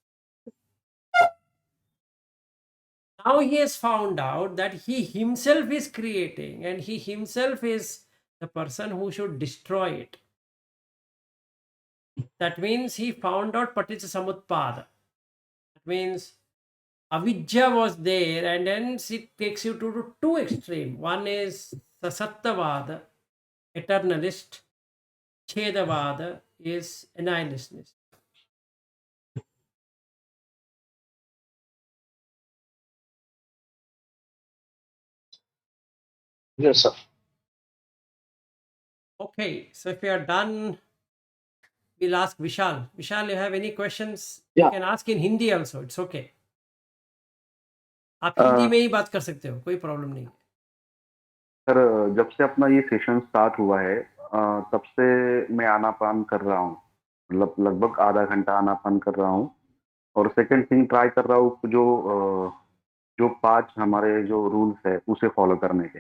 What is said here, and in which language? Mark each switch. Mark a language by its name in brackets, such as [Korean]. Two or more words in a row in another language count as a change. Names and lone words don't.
[English] Now he has found out that he himself is creating and he himself is the person who should destroy it. That means he found out Paticca Samutpada. That means avidya was there, and then it takes you to two extreme. One is Sasattavada, eternalist. Chedavada is annihilationist. Yes, sir. Okay, so if you are done, we'll ask Vishal. Vishal, you have any questions? You Yeah. can ask in Hindi also. It's okay. [Hindi] आप हिंदी अ, में ही बात कर सकते हो, कोई प्रॉब्लम नहीं है। सर जब से अपना ये [English] session start [Hindi] हुआ है तब से मैं आनापान कर रहा हूँ। मतलब लगभग आधा घंटा आनापान कर रहा हूँ और [English] second thing try [Hindi] कर रहा हूँ जो 5 हमारे जो रूल्स है उसे फॉलो करने के।